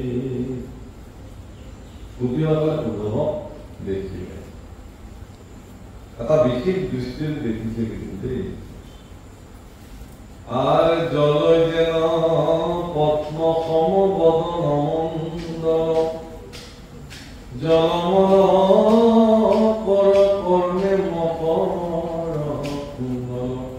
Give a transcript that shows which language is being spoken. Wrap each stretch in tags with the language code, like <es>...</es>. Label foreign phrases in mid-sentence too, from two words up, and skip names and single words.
<as>গোপীসকলে উদ্ধৱক দেখিলে এটা বিশেষ দৃষ্টিৰে দেখিছে কিন্তু দেই। আর জলয় যেন পদ্ম সম বদন মণ্ডল, জলমল কর কর্ণে মকর কুণ্ডল,</as>